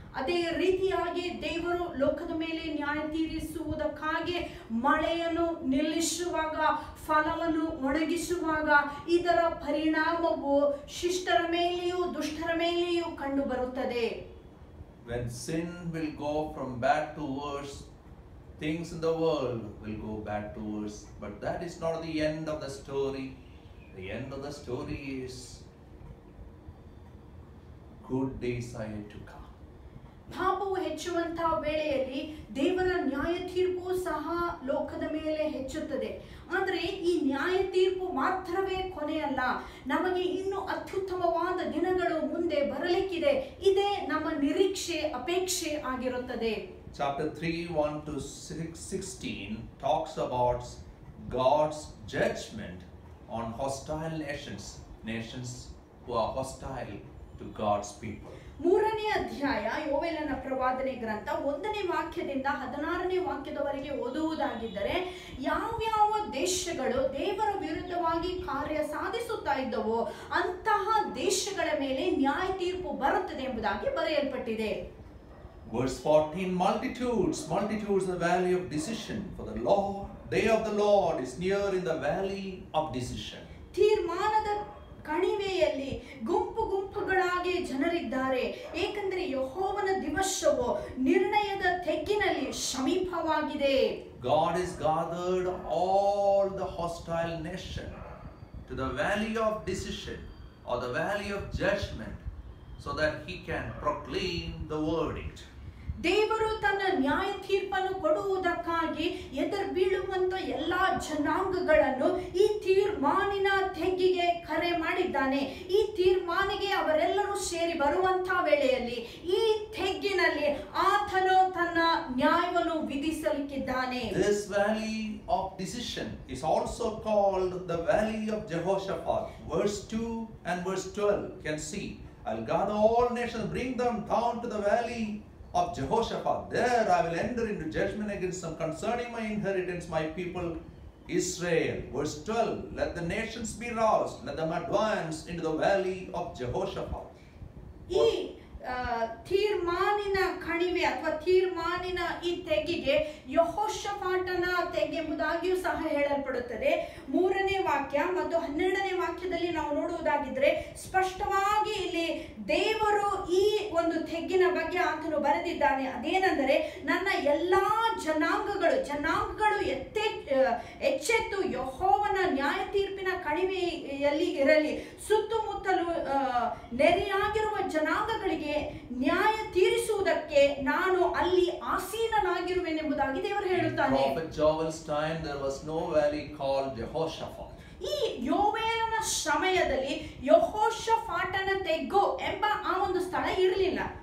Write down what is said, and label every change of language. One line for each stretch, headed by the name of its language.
Kannada: ಅದೇ ರೀತಿಯಾಗಿ ದೇವರು ಲೋಕದ ಮೇಲೆ ನ್ಯಾಯ ತೀರಿಸುವುದಕ್ಕಾಗಿ ಮಳೆಯನ್ನು ನಿಲ್ಲಿಸುವಾಗ, ಫಲವನ್ನು ಒಣಗಿಸುವಾಗ ಇದರ ಪರಿಣಾಮವು ಶಿಷ್ಟರ ಮೇಲೆಯೂ ದುಷ್ಟರ ಮೇಲೆಯೂ ಕಂಡು ಬರುತ್ತದೆ.
English: When sin will go from bad to worse, things in the world will go bad to worse. But that is not the end of the story. The end of the story is good days are yet to come.
Kannada: ಪಾಪವು ಹೆಚ್ಚುವಂತಹ ವೇಳೆಯಲ್ಲಿ ದೇವರ ನ್ಯಾಯ ತೀರ್ಪು ಸಹ ಲೋಕದ ಮೇಲೆ ಹೆಚ್ಚುತ್ತದೆ. ಆದರೆ ಈ ನ್ಯಾಯ ತೀರ್ಪು ಮಾತ್ರವೇ ಕೊನೆಯಲ್ಲ, ನಮಗೆ ಇನ್ನು ಅತ್ಯುತ್ತಮವಾದ ದಿನಗಳು ಮುಂದೆ ಬರಲಿಕ್ಕಿದೆ. ಇದೇ ನಮ್ಮ ನಿರೀಕ್ಷೆ, ಅಪೇಕ್ಷೆ ಆಗಿರುತ್ತದೆ.
English: Chapter 3, 1 to 16 talks about God's judgment on hostile nations who are hostile to God's people.
Kannada: 3ನೇ ಅಧ್ಯಾಯ ಯೋವೇಲನ ಪ್ರವಾದನೆ ಗ್ರಂಥ 1ನೇ ವಾಕ್ಯದಿಂದ 16ನೇ ವಾಕ್ಯದವರೆಗೆ ಓದುವುದಾಗಿದ್ದರೆ, ಯಾವ್ಯಾವ ದೇಶಗಳು ದೇವರ ವಿರುದ್ಧವಾಗಿ ಕಾರ್ಯ ಸಾಧಿಸುತ್ತಾ ಇದ್ದವೋ ಅಂತಹ ದೇಶಗಳ ಮೇಲೆ ನ್ಯಾಯ ತೀರ್ಪು ಬರುತ್ತದೆ ಎಂಬುದಾಗಿ ಬರೆಯಲ್ಪಟ್ಟಿದೆ.
English: Verse 14, multitudes in the valley of decision, for the day of the Lord is near in the valley of decision.
Kannada: ತೀರ್ಮಾನದ ಕಣಿವೆಯಲ್ಲಿ ಗುಂಪು ಗುಂಪುಗಳಾಗಿ ಜನರಿದ್ದಾರೆ, ಏಕೆಂದರೆ ಯೆಹೋವನ ದಿವಸವು ನಿರ್ಣಯದ ತೆಗ್ಗಿನಲ್ಲಿ ಸಮೀಪವಾಗಿದೆ.
English: God has gathered all the hostile nation to the valley of decision or the valley of judgment so that he can proclaim the verdict.
Kannada: ದೇವರು ತನ್ನ ನ್ಯಾಯ ತೀರ್ಪನ್ನು ಕೊಡುವುದಕ್ಕಾಗಿ ಎದುರು ಬೀಳುವಂತ ಎಲ್ಲಾ ಜನಾಂಗಗಳನ್ನು ಈ ತೀರ್ಮಾನಿನ ತೆಗ್ಗಿಗೆ ಕರೆ ಮಾಡಿದ್ದಾನೆ. ಈ ತೀರ್ಮಾನಿಗೆ ಅವರೆಲ್ಲರೂ ಸೇರಿ ಬರುವಂತ ವೇಳೆಯಲ್ಲಿ ಈ ತೆಗ್ಗಿನಲ್ಲಿ ಆತನು ತನ್ನ ನ್ಯಾಯವನ್ನು ವಿಧಿಸಲಿಕ್ಕಿದ್ದಾನೆ.
English: This valley of decision is also called the valley of Jehoshaphat. Verse 2 and verse 12 can see, I'll gather all nations, bring them down to the valley of Jehoshaphat. There I will enter into judgment against them concerning my inheritance, my people Israel. Verse 12, let the nations be roused, let them advance into the valley of Jehoshaphat.
Kannada: ಈ ತೀರ್ಮಾನಿನ ಕಣಿವೆ ಅಥವಾ ತೀರ್ಮಾನಿನ ಈ ತೆಗ್ಗಿಗೆ ಯೆಹೋಷಾಫಾಟನ ತೆಗ್ಗೆ ಎಂಬುದಾಗಿಯೂ ಸಹ ಹೇಳಲ್ಪಡುತ್ತದೆ. 3ನೇ ವಾಕ್ಯ ಮತ್ತು 12ನೇ ವಾಕ್ಯದಲ್ಲಿ ನಾವು ನೋಡುವುದಾಗಿದ್ರೆ ಸ್ಪಷ್ಟವಾಗಿ ಇಲ್ಲಿ ದೇವರು ಈ ಒಂದು ತೆಗ್ಗಿನ ಬಗ್ಗೆ ಆತನು ಬರೆದಿದ್ದಾನೆ. ಅದೇನೆಂದರೆ, ನನ್ನ ಎಲ್ಲಾ ಜನಾಂಗಗಳು ಎಚ್ಚೆತ್ತು ಯೆಹೋವನ ನ್ಯಾಯ ತೀರ್ಪಿನ ಕಣಿವೆಯಲ್ಲಿ ಇರಲಿ, ಸುತ್ತಮುತ್ತಲು ನೆರೆಯಾಗಿರುವ ಜನಾಂಗಗಳಿಗೆ ನ್ಯಾಯ ತೀರಿಸುವುದಕ್ಕೆ ನಾನು ಅಲ್ಲಿ ಆಸೀನನಾಗಿರುವೆನೆಂಬುದಾಗಿ ದೇವರು ಹೇಳುತ್ತಾನೆ.
English: Prophet Joel's time there was no valley called Jehoshaphat.
Kannada: ಈ ಯೋವೇಲನ ಸಮಯದಲ್ಲಿ ಯೆಹೋಷಾಫಾಟನ ತೆಗ್ಗು ಎಂಬ ಆ ಒಂದು ಸ್ಥಳ ಇರಲಿಲ್ಲ.